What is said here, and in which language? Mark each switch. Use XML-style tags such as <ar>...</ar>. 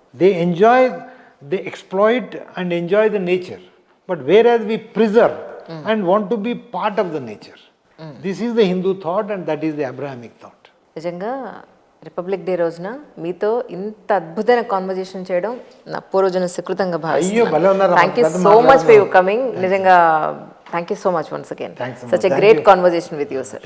<en>They exploit and enjoy the nature, but where as we preserve and want to be part of the nature. This is the Hindu thought and that is the Abrahamic thought.</en> <te>నిజంగా republic day రోజున మీతో ఇంత అద్భుతమైన conversation చేయడం నా పూర్వజన సుకృతంగా భావిస్తున్నాను.</te> <en>Thank you so much for your coming.</en> <te>నిజంగా</te> <en>Thank you so much once again. Such a great conversation with you, sir.</en>